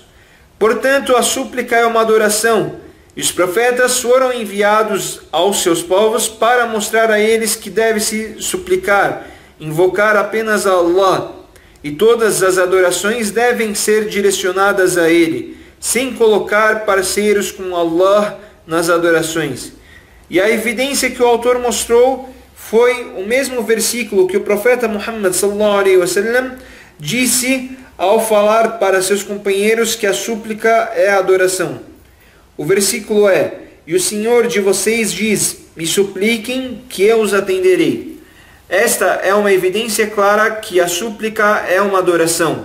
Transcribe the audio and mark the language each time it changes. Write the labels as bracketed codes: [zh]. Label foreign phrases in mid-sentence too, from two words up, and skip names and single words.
[pt] Portanto, a súplica é uma adoração, e os profetas foram enviados aos seus povos para mostrar a eles que deve-se suplicar, invocar apenas a Allah, e todas as adorações devem ser direcionadas a Ele, sem colocar parceiros com Allah nas adorações. E a evidência que o autor mostrou foi o mesmo versículo que o profeta Muhammad [ar] صلى الله عليه وسلم [pt] disse ao falar para seus companheiros que a súplica é a adoração. O versículo é: e o Senhor de vocês diz: me supliquem que eu os atenderei. Esta é uma evidência clara que a súplica é uma adoração.